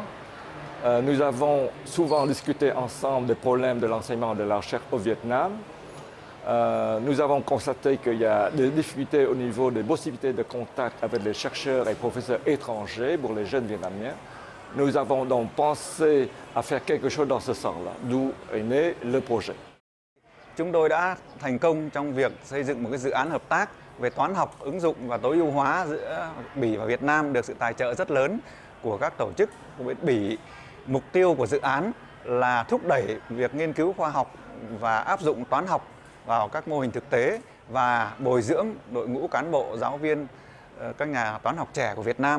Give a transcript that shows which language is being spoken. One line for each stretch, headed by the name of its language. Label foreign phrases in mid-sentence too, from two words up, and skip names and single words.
French: Nous avons souvent discuté ensemble des problèmes de l'enseignement et de la recherche au Vietnam. Nous avons constaté qu'il y a des difficultés au niveau des possibilités de contact avec les chercheurs et professeurs étrangers pour les jeunes Vietnamiens. Nous avons donc pensé à faire quelque chose dans ce sens-là, d'où est né le projet.
Vietnamese: Chúng tôi đã thành công trong việc xây dựng một cái dự án hợp tác về toán học ứng dụng và tối ưu hóa giữa Bỉ và Việt Nam, được sự tài trợ rất lớn của các tổ chức của bên Bỉ. Mục tiêu của dự án là thúc đẩy việc nghiên cứu khoa học và áp dụng toán học vào các mô hình thực tế và bồi dưỡng đội ngũ cán bộ, giáo viên, các nhà toán học trẻ của Việt Nam.